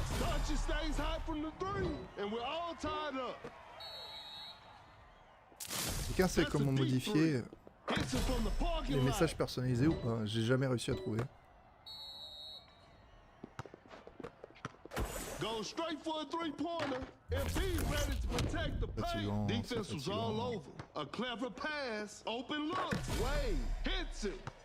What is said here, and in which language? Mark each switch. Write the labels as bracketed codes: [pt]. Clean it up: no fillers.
[en] Doncic stays high from the three, and we're all tied up. [fr] Quelqu'un sait comment modifier les messages personnalisés ou pas? J'ai jamais réussi à trouver. [en] Go straight for a three-pointer. Embiid ready to protect the paint. Defense was all over. A clever pass. Open looks. Wade hits it.